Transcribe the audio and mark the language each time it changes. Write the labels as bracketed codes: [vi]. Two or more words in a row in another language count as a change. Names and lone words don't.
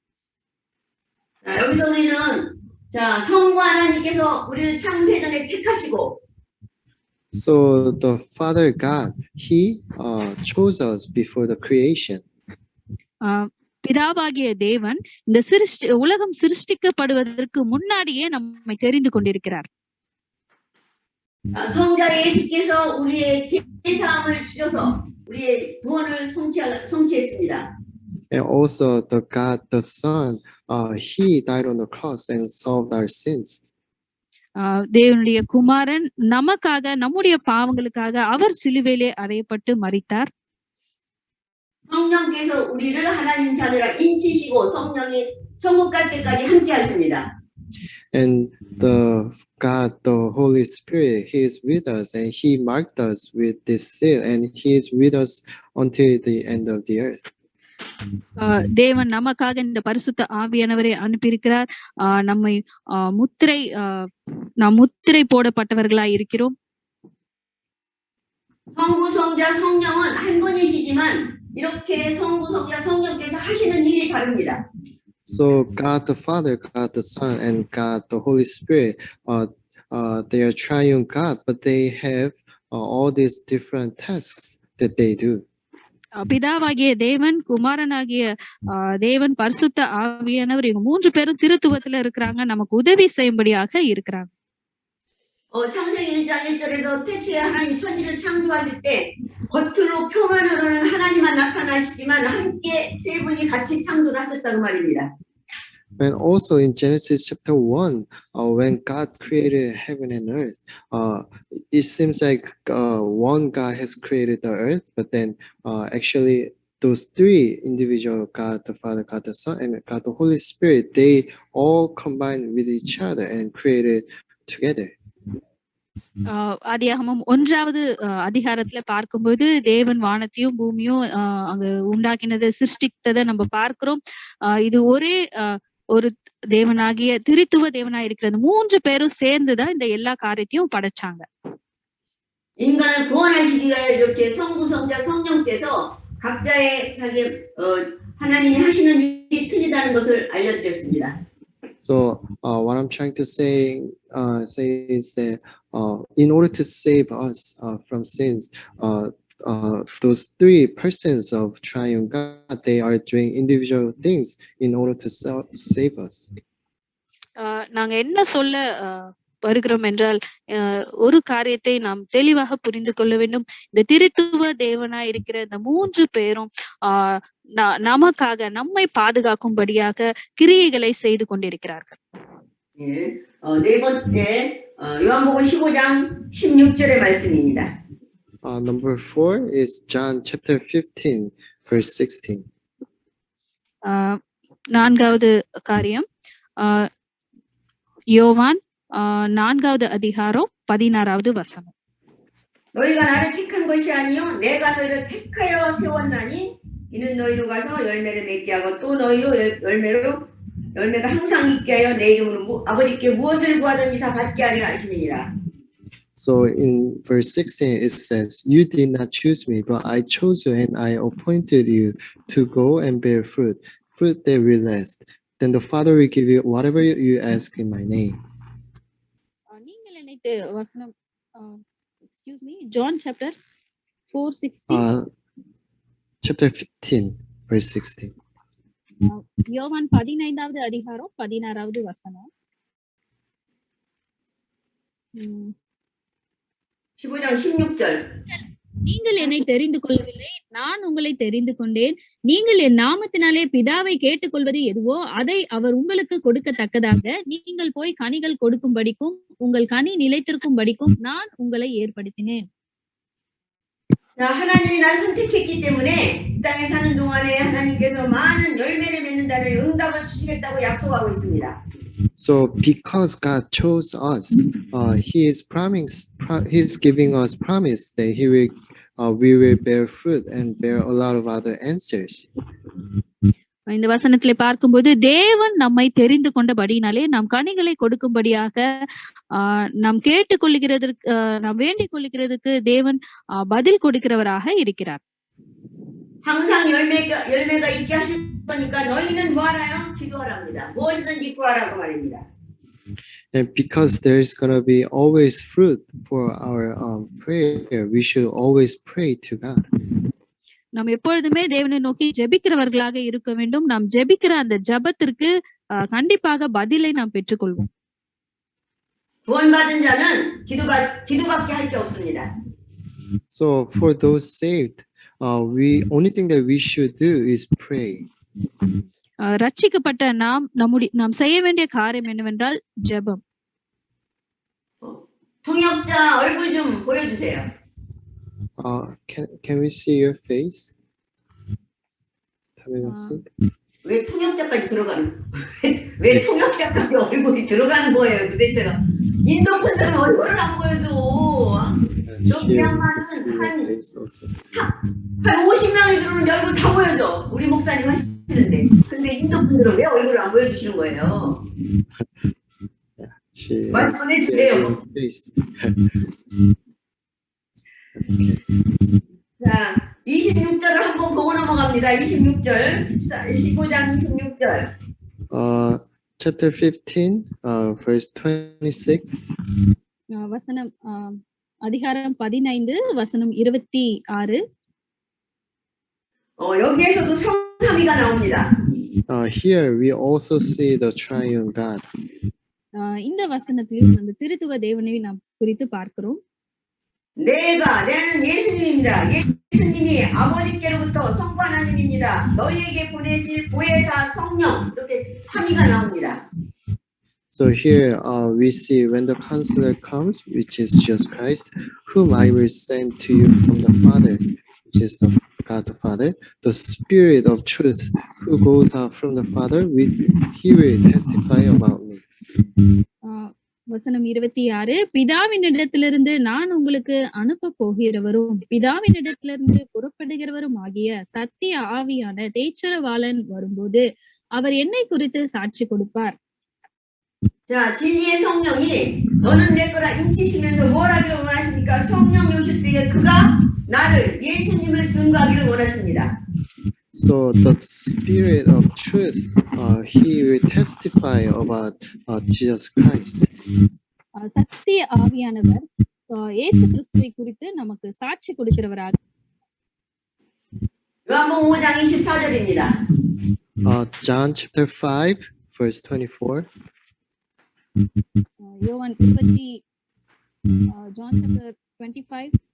[ko] 여기서 우리는 자 성부 하나님께서 우리를 창세전에 택하시고 [en] So the Father God, He chose us before the creation. [ta] பிதாவாகிய தேவன் இந்த உலகம் சிருஷ்டிக்கப்படுவதற்கு முன்னாடியே நம்மை தெரிந்து கொண்டிருக்கிறார். [ko] 성자 예수께서 우리의 죄사함을 주셔서 우리의 구원을 성취했습니다. [en] And also the God, the Son, He died on the cross and solved our sins. [ta] தேவனுடைய குமாரன் நமக்காக நம்முடைய பாவங்களுக்காக அவர் சிலுவையிலே அறையப்பட்டு மரித்தார். [ko] 성령께서 우리를 하나님 자녀라 인치시고 성령이 천국 갈 때까지 함께 하십니다. [en] And the God, the Holy Spirit, He is with us and He marked us with this seal and He is with us until the end of the earth. [ta] தேவன் நமக்காக இந்த பரிசுத்த ஆவியானவரை அனுப்பியிருக்கிறார். நம்மை நாம் முத்திரை போடப்பட்டவர்களாய் இருக்கிறோம். [ko] 성부, 성자, 성령은 한 분이시지만 이렇게 성부, 성자, 성령께서 하시는 일이 다릅니다. [en] So God the Father, God the Son, and God the Holy Spirit, they are triune God, but they have all these different tasks that they do. [ta] பிதாவாகிய தேவன், குமாரனாகிய தேவன், பரிசுத்த ஆவியானவர், இவங்க மூன்று பேரும் திருத்துவத்துல இருக்கிறாங்க, நமக்கு உதவி செய்யும்படியாக இருக்கிறாங்க. [ko] 창세기 1장 1절에도 태초에 하나님 천지를 창조하실 때 겉으로 표면으로는 하나님만 나타나시지만 함께 세 분이 같이 창조를 하셨다고 말입니다. [en] And also in Genesis chapter 1, when God created heaven and earth, it seems like one God has created the earth, but then actually those three individual God, the Father, God, the Son, and God, the Holy Spirit, they all combined with each other and created together. [ta] ஆதியாகமம் 1வது அதிகாரத்துல பார்க்கும்போது தேவன் வானத்தையும் பூமியும் அங்க உண்டாக்கினதை சிருஷ்டித்ததை நம்ம பார்க்கிறோம். இது ஒரே ஒரு தேவனாகிய திரித்துவ தேவனாய் இருக்கிறது. மூன்று பேரும் சேர்ந்துதான் இந்த எல்லா காரியத்தையும் படைச்சாங்க. [ko] 인간을 구원하시기 위하여 이렇게 성부, 성자, 성령께서 각자의 자기 하나님이 하시는 일이 틀리다는 것을 알려드렸습니다. [en] So what I'm trying to say is that in order to save us from sins, those three persons of triune God, they are doing individual things in order to save us. [ta] நாங்க என்ன சொல்ல வருகிறோம் என்றால் ஒரு காரியத்தை நாம் தெளிவாக புரிந்து கொள்ள வேண்டும். இந்த திருத்துவ தேவனாய் இருக்கிற இந்த மூன்று பேரும் நமக்காக நம்மை பாதுகாக்கும்படியாக கிரியைகளை செய்து கொண்டிருக்கிறார்கள். [ko] 네 번째 요한복음 15장 16절의 말씀입니다. [en] Number 4 is John chapter 15 verse 16. [ta] நான்காவது காரியம் யோவான் 4வது அதிகாரம் 16வது வசனம். [ko] 너희가 나를 택한 것이 아니요 내가 너희를 택하여 세웠나니 이는 너희로 가서 열매를 맺게 하고 또 너희로 열매가 항상 있게 하여 내 이름으로 아버지께 무엇을 구하든지 다 받게 하려 하시느니라. [en] So in verse 16 it says, "You did not choose me, but I chose you, and I appointed you to go and bear fruit that will last. Then the Father will give you whatever you ask in my name." [ta] நீங்கள் நினைத்து வசனம் [en] excuse me John chapter 4:16 chapter 15 verse 16. [ta] யோவான் 15வது அதிகாரம் 16வது வசனம். உம் [ko] 15장 16절. [ta] நீங்கள் என்னை தெரிந்து கொள்ளவில்லை, நான் உங்களை தெரிந்து கொண்டேன். நீங்கள் என் நாமத்தினாலே பிதாவை கேட்டுக்கொள்வது எதுவோ அதை அவர் உங்களுக்கு கொடுக்கத்தக்கதாக நீங்கள் போய் கனிகள் கொடுக்கும்படிக்கும் உங்கள் கனி நிலைத்திருக்கும்படிக்கும் நான் உங்களை ஏற்படுத்தினேன். [ko] 자, 하나님이 날 선택했기 때문에 이 땅에 사는 동안에 하나님께서 많은 열매를 맺는다는 응답을 주시겠다고 약속하고 있습니다. [en] So because God chose us, He is giving us promise that we will bear fruit and bear a lot of other answers. [ta] இந்த வசனத்திலே பார்க்கும்போது தேவன் நம்மை தெரிந்து கொண்டபடியினாலே நாம் கனிகளை கொடுக்கும்படியாக நாம் கேட்டுக்கொள்கிறதற்கு நாம் வேண்டிக் கொள்கிறதுக்கு தேவன் பதில் கொடுக்கிறவராக இருக்கிறார். [ko] 항상 열매가 있게 하실 거니까 너희는 뭐하라요? 기도하랍니다. 무엇이든지 구하라고 말입니다. [en] And because there's gonna be always fruit for our prayer, we should always pray to God. [ta] நாம் எப்பொழுதுமே தேவனை நோக்கி ஜெபிக்கிறவர்களாக இருக்க வேண்டும். நாம் ஜெபிக்கிற அந்த ஜெபத்திற்கு கண்டிப்பாக பதிலை நாம் பெற்றுக்கொள்வோம். [ko] 구원받은 자는 기도밖에 할 게 없습니다. [en] So for those saved, only thing that we should do is pray. [ta] ரட்சிக்கப்பட்ட நாம் செய்ய வேண்டிய காரியம் என்னவென்றால் ஜெபம். [ko] 통역자 얼굴 좀 보여주세요. [en] Can we see your face? [ko] 왜 통역자까지 왜 통역자까지 얼굴이 들어가는 거예요, 도대체가? 인도 분들은 얼굴을 안 보여줘. 한 50명이 들어오는데 얼굴 다 보여줘. 우리 목사님 하시는데. 근데 인도 분들은 왜 얼굴을 안 보여주시는 거예요? 말씀해주세요. 자, 26절을 한번 보고 넘어갑니다. 26절, 15장 26절. [en] Chapter 15, verse 26. [ta] வசனம் அதிகாரம் 15 வசனம் 26. [ko] 여기에서도 성삼위가 나옵니다. [en] Here we also see the triune God. [ta] இந்த வசனத்திலும் அந்த திருத்துவ தேவனை நாம் குறித்து பார்க்கிறோம். [ko] 나는 예수님입니다. 예수님이 아버지께로부터 성부 하나님입니다. 너희에게 보내실 보혜사 성령, 이렇게 삼위가 나옵니다. [en] So here we see when the Counselor comes, which is Jesus Christ, whom I will send to you from the Father, which is the God the Father, the Spirit of truth, who goes out from the Father, he will testify about me. [ta] வசனம் 26, பிதாவினிடத்திலிருந்து நான் உங்களுக்கு அனுப்ப போகிறவரும் பிதாவினிடத்திலிருந்து புறப்படுகிறவரும் ஆகிய சத்திய ஆவியான தேற்றரவாளன் வரும்போது அவர் என்னை குறித்து சாட்சி கொடுப்பார். [ko] 자, 진리의 성령이 너는 내 거라 인치시면서 뭘 하기를 원하십니까? 성령이 오실 때 그가 나를 예수님을 증거하기를 원하십니다. [en] So the Spirit of truth, he will testify about Jesus Christ. [ta] சத்திய ஆவியானவர் இயேசு கிறிஸ்துவை குறித்து நமக்கு சாட்சி கொடுக்கிறவராக. [ko] 요한복음 5장 24절입니다. [en] John chapter 5, verse 24. யோவான் 20, John chapter 25.